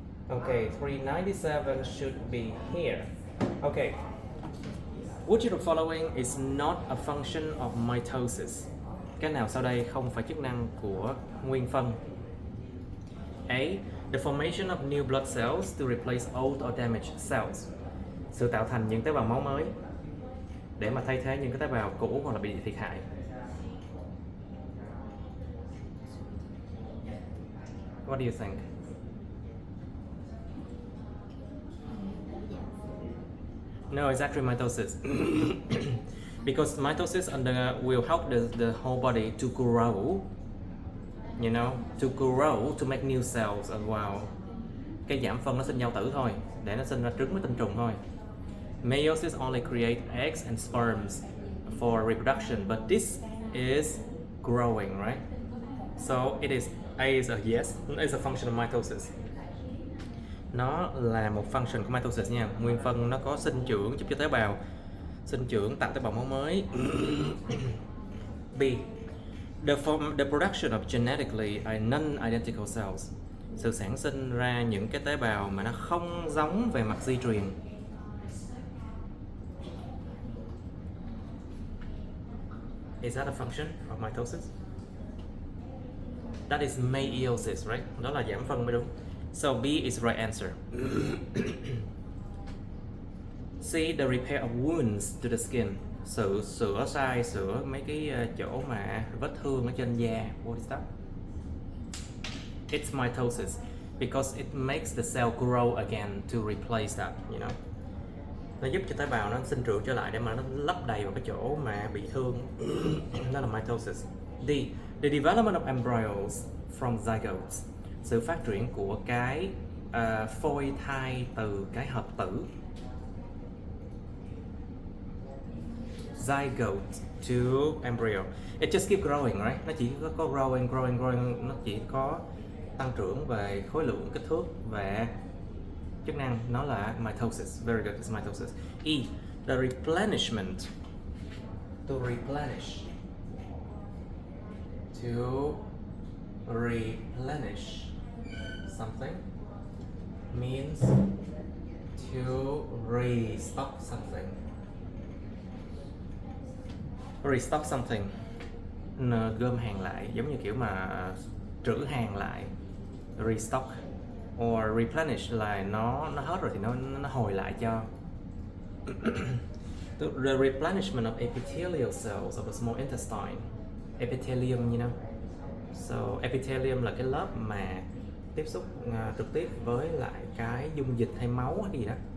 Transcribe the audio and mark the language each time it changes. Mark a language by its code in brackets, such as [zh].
[en] Okay, 397 should be here. Okay. Which of the following is not a function of mitosis? [vi] Cái nào sau đây không phải chức năng của nguyên phân? [en] A. The formation of new blood cells to replace old or damaged cells. [vi] Sự tạo thành những tế bào máu mới để mà thay thế những cái tế bào cũ hoặc là bị thiệt hại. [en] What do you think? No, it's actually mitosis. Because mitosis will help the whole body to grow, you know, to make new cells as well. [vi] Cái giảm phân nó sinh nhau tử thôi, để nó sinh ra trứng với tinh trùng thôi. [en] Meiosis only create eggs and sperms for reproduction, but this is growing, right? So it is A is a yes, it's a function of mitosis. [vi] Nó là một function của mitosis nha. Nguyên phân nó có sinh trưởng giúp cho tế bào sinh trưởng tạo tế bào máu mới. [en] B. The production of genetically non-identical cells. [vi] Sự sản sinh ra những cái tế bào mà nó không giống về mặt di truyền. [en] Is that a function of mitosis? That is meiosis, right? [vi] Đó là giảm phân mới đúng. [en] So B is the right answer. C. The repair of wounds to the skin. [vi] Sửa mấy cái chỗ mà vết thương ở trên da. [en] What is that? It's mitosis because it makes the cell grow again to replace that, you know. [vi] Nó giúp cho tế bào nó sinh trưởng trở lại để mà nó lấp đầy vào cái chỗ mà bị thương. Đó là mitosis. D. [en] The development of embryos from zygotes. [vi] Sự phát triển của cái phôi thai từ cái hợp tử. [en] Zygote to embryo. It just keep growing, right? [vi] Nó chỉ có growing, nó chỉ có tăng trưởng về khối lượng, kích thước và chức năng. Nó là mitosis. [en] Very good, it's mitosis. E. The replenishment. To replenish. To replenish something means to restock something. Restock something, [vi] gom hàng lại, giống như kiểu mà trữ hàng lại. [en] Restock or replenish [vi] là nó hết rồi thì nó hồi lại cho. [en] The replenishment of epithelial cells of the small intestine. Epithelium, you know. [vi] So epithelium là cái lớp mà tiếp xúc trực tiếp với lại cái dung dịch hay máu hay gì đó.